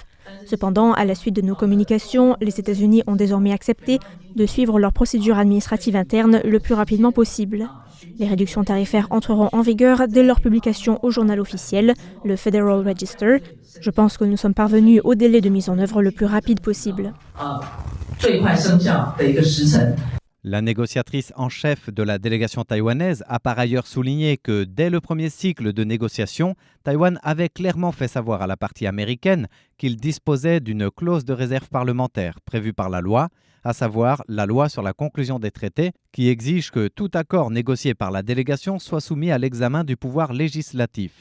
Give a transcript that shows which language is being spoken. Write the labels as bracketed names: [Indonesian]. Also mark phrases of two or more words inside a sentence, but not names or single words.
[French] Cependant, à la suite de nos communications, les États-Unis ont désormais accepté de suivre leur procédure administrative interne le plus rapidement possible. Les réductions tarifaires entreront en vigueur dès leur publication au journal officiel, le Federal Register. Je pense que nous sommes parvenus au délai de mise en œuvre le plus rapide possible. [Chinese] 最快生效的一个时辰。 [French] La négociatrice en chef de la délégation taïwanaise a par ailleurs souligné que dès le premier cycle de négociation, Taïwan avait clairement fait savoir à la partie américaine qu'il disposait d'une clause de réserve parlementaire prévue par la loi, à savoir la loi sur la conclusion des traités, qui exige que tout accord négocié par la délégation soit soumis à l'examen du pouvoir législatif.